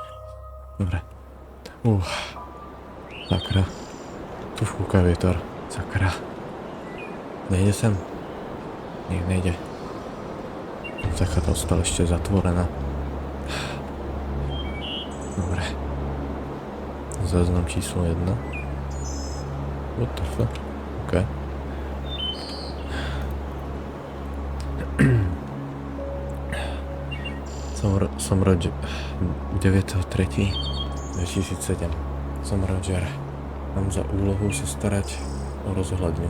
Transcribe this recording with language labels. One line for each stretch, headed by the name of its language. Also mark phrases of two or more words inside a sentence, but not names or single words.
Slovak: Dobre. Sakra. Tu fúka vietor. Sakra. Nejde sem? Nejde. Tá chata ostala ešte zatvorená. Dobre. Záznam číslo 1.
English: What the fuck?
Slovak: OK. Som Roger. 9.3.2007. Som Roger. Mám za úlohu sa starať o rozhľadňu.